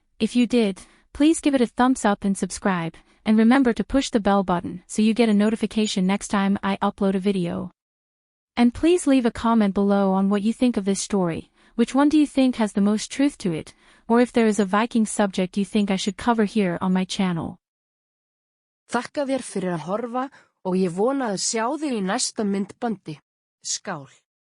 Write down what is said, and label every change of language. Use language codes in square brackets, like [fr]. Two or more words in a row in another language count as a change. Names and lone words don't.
[en] If you did, please give it a thumbs up and subscribe, and remember to push the bell button so you get a notification next time I upload a video. And please leave a comment below on what you think of this story. Which one do you think has the most truth to it, or if there is a Viking subject you think I should cover here on my channel. [is] Þakka þér fyrir að horfa og ég vona að sjá þig í næsta myndbandi. Skál.